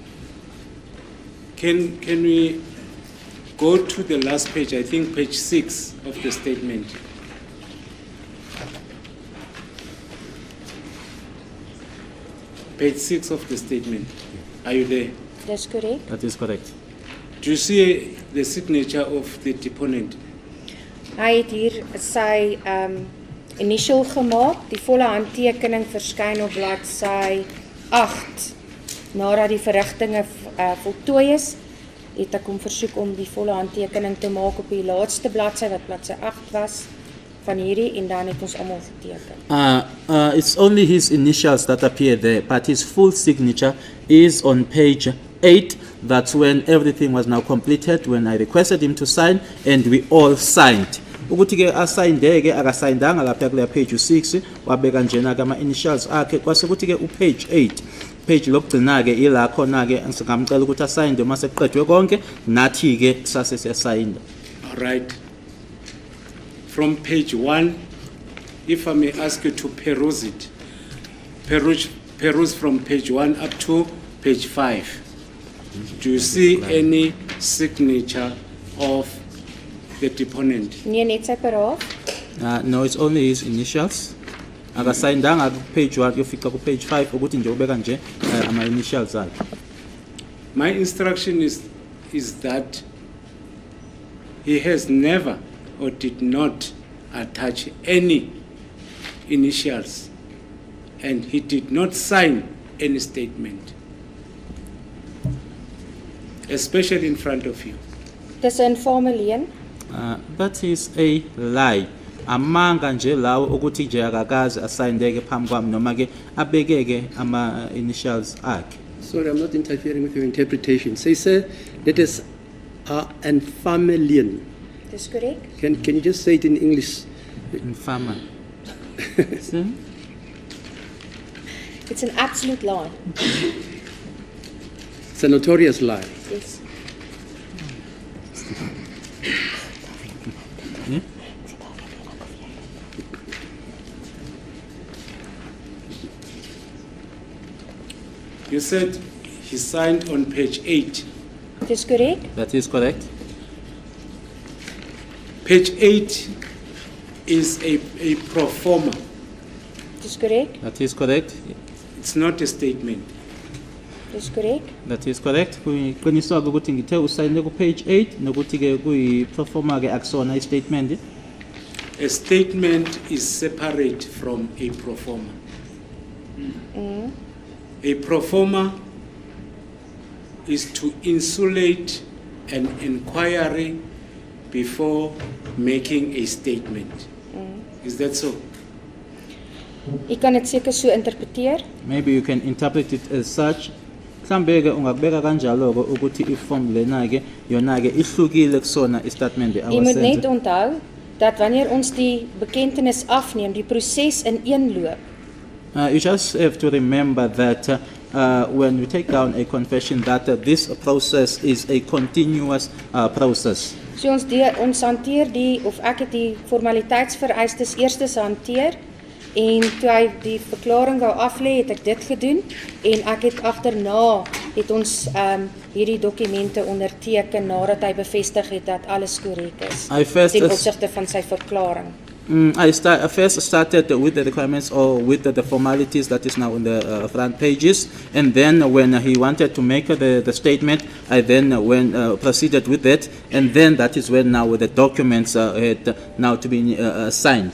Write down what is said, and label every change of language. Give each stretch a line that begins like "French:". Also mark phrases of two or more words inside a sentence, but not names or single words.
English: Can we go to the last page, I think page 6 of the statement? Page 6 of the statement. Are you there?
Afrikaans: Dis korrek.
English: That is correct. Do you see the signature of the deponent?
Afrikaans: Hy het hier sy initial gemaak. Die volle handtekening verskyn op bladsy 8. Nadat die verrigtinge voltooi is, het ek hom versoek om die volle handtekening te maak op die laaste bladsy wat bladsy 8 was van hierdie en dan het ons almal geteken.
English: It's only his initials that appear there, but his full signature is on page 8. That's when everything was now completed, when I requested him to sign, and we all signed.
Zulu: Ukuthi ke asayindeke akasayindanga lapha kule page 6 wabeka njena ke ama-initials akhe kwase kuthi ke upage 8 page lokugcina ke ila khona ke singamcela ukuthi asayinde uma seqedwe konke nathi ke sase siyasayinda.
English: All right. From page 1, if I may ask you to peruse it. Peruse from page 1 up to page 5. Do you see any signature of the deponent?
Afrikaans: Nee, net sy paraat.
English: No, it's only his initials.
Zulu: Akasayindanga ku page 1 yofika ku page 5 ukuthi nje ubeka nje ama-initials akhe.
English: My instruction is that he has never or did not attach any initials and he did not sign any statement, especially in front of you.
Afrikaans: Dis 'n infame leuen.
English: That is a lie.
Zulu: Amanga nje lawo ukuthi nje akakazi asayindeke phambi kwami noma ke abekeke ama-initials akhe.
English: Sorry, I'm not interfering with your interpretation. Say, sir, that is
Afrikaans: infame leuen. Dis korrek.
English: Can you just say it in English? Infama. See? It's an absolute lie. It's a notorious lie. Yes. You said he signed on page 8.
Afrikaans: Dis korrek.
English: That is correct. Page 8 is a pro forma.
Afrikaans: Dis korrek.
English: That is correct. It's not a statement.
Afrikaans: Dis korrek.
English: That is correct.
Zulu: Kuyiqiniswa ukuthi ngithe usayine ku page 8 nokuthi ke kuyi-performa ke akusona i-statement.
English: A statement is separate from a pro forma. A pro forma is to insulate an inquiry before making a statement. Is that so?
Afrikaans: U kan dit seker so interpreteer.
English: Maybe you can interpret it as such.
Zulu: Mhlawumbe-ke ungakubeka kanjalo-ke ukuthi iform lena-ke yona-ke ihlukile kusona istatement
Afrikaans: U moet net
Zulu: awasenze.
Afrikaans: onthou dat wanneer ons die bekentenis afneem, die proses ineenloop.
English: You just have to remember that when we take down a confession that this process is a continuous process.
Afrikaans: So ons hanteer die, of ek het die formaliteitsvereistes eerstes hanteer, en toe hy die verklaring wou aflê, het ek dit gedoen, en ek het agterna, het ons hierdie dokumente onderteken, nadat hy bevestig het dat alles korrek is,
English: I first
Afrikaans: ten as- opsigte van sy verklaring.
English: I first started with the requirements or with the formalities that is now on the front pages, and then when he wanted to make the statement, I then proceeded with that, and then that is when now the documents had now to be signed.